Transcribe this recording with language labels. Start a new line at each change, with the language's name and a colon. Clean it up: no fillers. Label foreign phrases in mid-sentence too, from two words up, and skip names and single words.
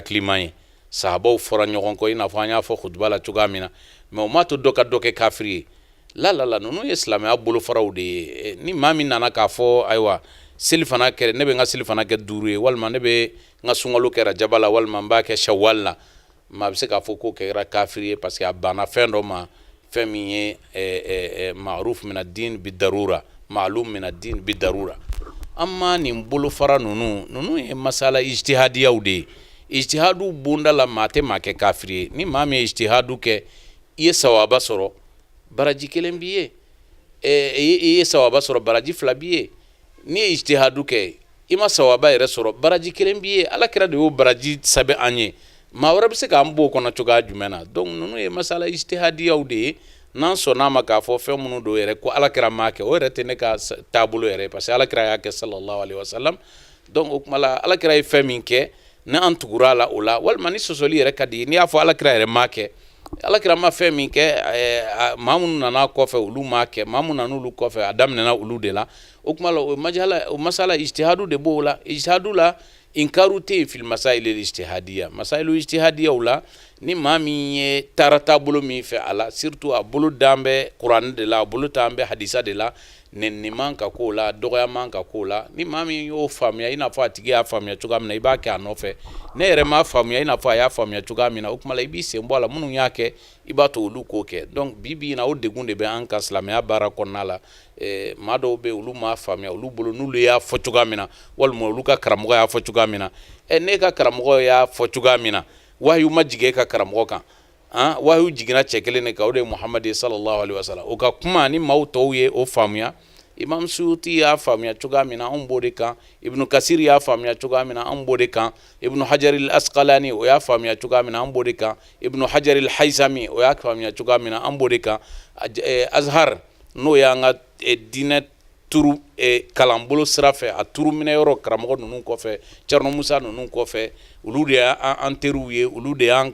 Bambara: hakiliman ye sahabaw fɔra ɲɔgɔn kɔ i n'a fɔ an y'a fɔ khutba la cogoya min na mais o m'a to dɔ ka dɔ kɛ kafiri ye la ninnu ye silamɛya bolofaraw de ye ni maa min nana k'a fɔ ayiwa seli fana kɛ ne bɛ n ka seli fana kɛ 5 ye walima ne bɛ n ka sunkalo kɛ rajaba la walima n b'a kɛ shawwal la maa bɛ se k'a fɔ k'o kɛra kafiri ye parce que a banna fɛn dɔ ma fɛn min ye
Arabic: معروف من الدين بالضرورة معلوم من الدين بالضرورة
Bambara: amma nin bolofara ninnu ye masala ijtihadiyaw de ye ijtihadu bonda la maa tɛ maa kɛ kafiri ye ni maa min ye ijtihadu kɛ i ye sawaba sɔrɔ baraji kelen b'i ye i ye sawaba sɔrɔ baraji 2 b'i ye ni ye ijtihadu kɛ i ma sawaba yɛrɛ sɔrɔ baraji kelen b'i ye alakira de y'o baraji sɛbɛn an ye maa wɛrɛ bɛ se k'an b'o kɔnɔ cogoya jumɛn na donc ninnu ye masala ijtihadiyaw de ye n'an sɔnn'a ma k'a fɔ fɛn minnu don yɛrɛ ko alakira m'a kɛ o yɛrɛ tɛ ne ka taabolo yɛrɛ parce que alakira y'a kɛ
Arabic: صلى الله عليه وسلم
Bambara: donc o tuma la alakira ye fɛn min kɛ ni an tugura la o la walima ni sɔsɔli yɛrɛ ka di n'i y'a fɔ alakira yɛrɛ m'a kɛ alakira ma fɛn min kɛ maa minnu nana kɔfɛ olu m'a kɛ maa minnu nana olu kɔfɛ a daminɛna olu de la o tuma la o masala ijtihadu de b'o la ijtihadu la inkaru tɛ yen
Arabic: في المسائل الاجتهادية
Bambara: masailu ijtihadiyaw la ni maa min ye taara taabolo min fɛ a la surtout a bolo dan bɛ kuranɛ de la a bolo tan bɛ hadisa de la nɛni man ka k'o la dɔgɔya man ka k'o la ni maa min y'o faamuya i n'a fɔ a tigi y'a faamuya cogoya min na i b'a kɛ a nɔfɛ ne yɛrɛ m'a faamuya i n'a fɔ a y'a faamuya cogoya min na o tuma la i b'i sen bɔ a la minnu y'a kɛ i b'a to olu k'o kɛ donc bi na o degun de bɛ an ka silamɛya baara kɔnɔna la maa dɔw bɛ olu m'a faamuya olu bolo n'olu y'a fɔ cogoya min na walima olu ka karamɔgɔ y'a fɔ cogoya min na ne ka karamɔgɔ y'a fɔ cogoya min na wahyu ma jigin e ka karamɔgɔ kan wahyu jiginna cɛ kelen de kan o de ye Muhammad
Arabic: صلى الله عليه وسلم
Bambara: o ka kuma ni maaw tɔw ye o faamuya Imam Suyuti y'a faamuya cogoya min na anw b'o de kan Ibn Kasir y'a faamuya cogoya min na anw b'o de kan Ibn Hajar al-Asqalani o y'a faamuya cogoya min na anw b'o de kan Ibn Hajar al-Haythami o y'a faamuya cogoya min na anw b'o de kan Azhar n'o y'an ka diinɛ turu kalanbolo sira fɛ a turu minɛ yɔrɔ karamɔgɔ ninnu kɔfɛ Cerno Musa ninnu kɔfɛ olu de y'an teriw ye olu de y'an